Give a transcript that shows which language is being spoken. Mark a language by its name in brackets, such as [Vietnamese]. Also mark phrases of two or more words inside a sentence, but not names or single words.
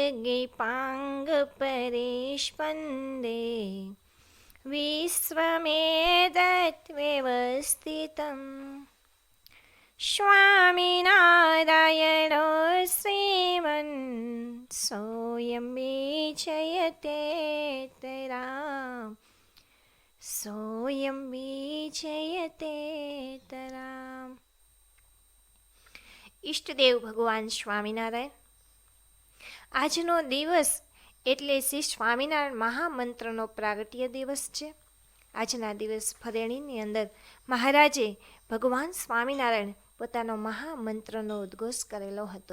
[Sanskrit] पाङ्गपरेष्पन्दे विश्वमेतद्व्यवस्थितम् स्वामिनारायणो श्रीमन् सोऽयं विजयतेतराम् सोऽयं विजयतेतराम्। [Gujarati] ઈષ્ટદેવ ભગવાન સ્વામિનારાયણ, આજનો દિવસ એટલે શ્રી સ્વામિનારાયણ મહામંત્રનો પ્રાગટ્ય દિવસ છે. આજના દિવસ ફરેણીની અંદર મહારાજે ભગવાન સ્વામિનારાયણ પોતાનો મહામંત્રનો ઉદ્ઘોષ કરેલો હતો.